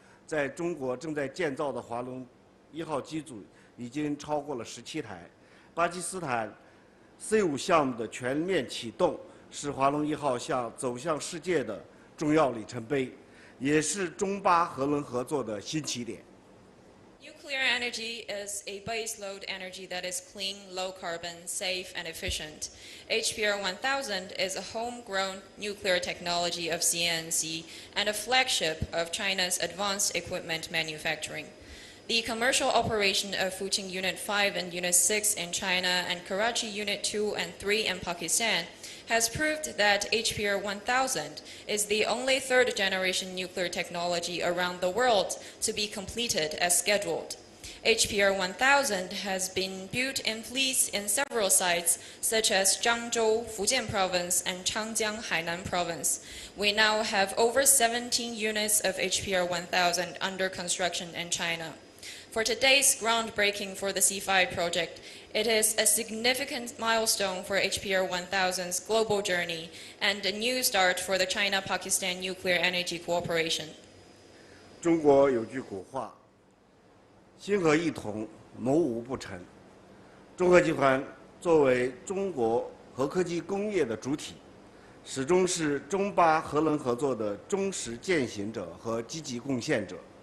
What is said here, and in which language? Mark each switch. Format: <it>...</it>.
<zh>在中国正在建造的华龙1号机组已经超过了17台。巴基斯坦 C5项目的全面启动，是华龙1号走向世界的重要里程碑。也是中巴核能合作的新起点。</zh> <en>Nuclear energy is a baseload energy that is clean, low carbon, safe, and efficient. HPR 1000 is a homegrown nuclear technology of CNNC and a flagship of China's advanced equipment manufacturing. The commercial operation of Fuqing Unit 5 and Unit 6 in China and Karachi Unit 2 and 3 in Pakistan has proved that HPR 1000 is the only third-generation nuclear technology around the world to be completed as scheduled. HPR 1000 has been built in fleets in several sites, such as Zhangzhou, Fujian Province, and Changjiang, Hainan Province. We now have over 17 units of HPR 1000 under construction in China. For today's groundbreaking for the C5 project, it is a significant milestone for HPR 1000's global journey and a new start for the China-Pakistan nuclear energy cooperation.</en> <zh>中国有句古话：“心合一同，谋无不成。” 中核集团作为中国核科技工业的主体，始终是中巴核能合作的忠实践行者和积极贡献者。</zh>